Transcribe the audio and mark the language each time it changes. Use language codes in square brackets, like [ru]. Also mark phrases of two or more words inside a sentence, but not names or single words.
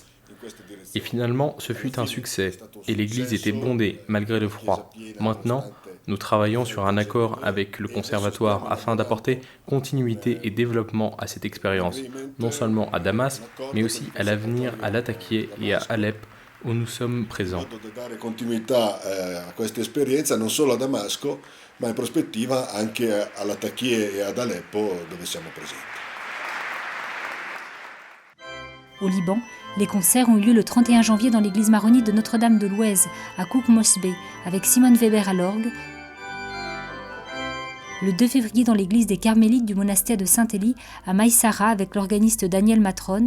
[fr] Et finalement, ce fut un succès, et l'église était bondée malgré le froid. Maintenant, nous travaillons sur un accord avec le conservatoire afin d'apporter continuité et développement à cette expérience, non seulement à Damas, mais aussi à l'avenir à Latakia et à Alep, où nous sommes présents. [it] Continuità a questa esperienza non solo a Damasco, ma in prospettiva anche a Latakia e ad Aleppo, dove siamo presenti. [fr] Au Liban, les concerts ont eu lieu le 31 janvier dans l'église maronite de Notre-Dame de l'Ouez, à Kouk Mosbeh, avec Simone Weber à l'orgue. Le 2 février dans l'église des Carmélites du monastère de Saint-Élie, à Maïsara, avec l'organiste Daniel Matron.